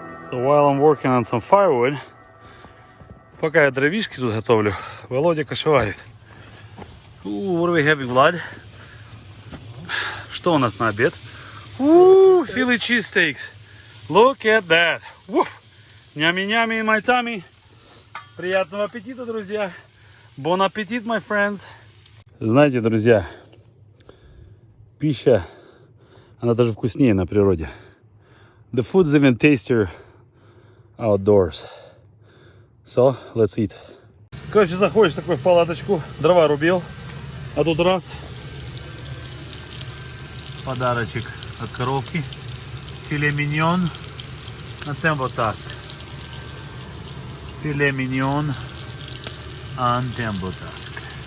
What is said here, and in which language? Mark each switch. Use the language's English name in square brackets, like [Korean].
[English] So while I'm working on some firewood, [Russian] пока я дровишки тут готовлю, Володя кошеварит. [English] What are we having, Vlad? [Russian] Что у нас на обед? [English] Philly cheesesteaks. Look at that. Нями-нями in my tummy. [Russian] Приятного аппетита, друзья. [English] Bon appetit, my friends. [Russian] Знаете, друзья, пища, она даже вкуснее на природе. [English] The food's even tastier outdoors. So, let's eat. [Russian] Короче, заходишь такой в палаточку, дрова рубил, а тут раз, подарочек от коровки, филе миньон на темботаск. Филе миньон ан темботаск.